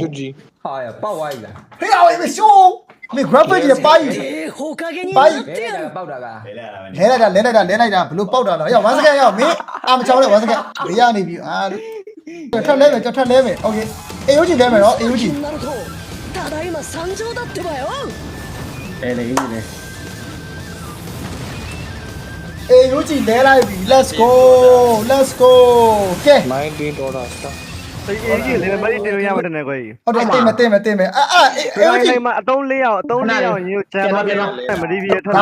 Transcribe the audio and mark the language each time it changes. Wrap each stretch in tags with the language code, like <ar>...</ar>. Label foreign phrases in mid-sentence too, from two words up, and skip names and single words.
<my>ဟာရပေါက်ဝိုင်းလား ဟေးအောင်မရှိုးမင်း graphic ကြီးပါကြီးပါကြီး ဘယ်ကပေါက်တာက လဲလိုက်တာဘလို့ပေါက်တာလားရောက်1စက္ကန့်ရောက်မင်းအာမချောင်းနဲ့1စက္ကန့်ဘေးရနေပြီအာထပ်လဲမယ်โอเคအေယိုကြီးလဲမယ်နော်အေယိုကြီး</my> <ja>ただいま参上だってばよ</ja> <my>တယ်လေကြီးလေ အေယိုကြီးလဲလိုက်ပြီ</my> <en>let's go</en> <my>ကဲ စိတ်အေးကြီးလေမလေးတင်လို့ရမှာတဲ့ကိုကြီး ဟုတ်တယ်တင်မယ်အေယိုကြီး ဒီမှာအတုံး4ရောက်ညို့ချမ်းပါမဒီဗီထွက်</my>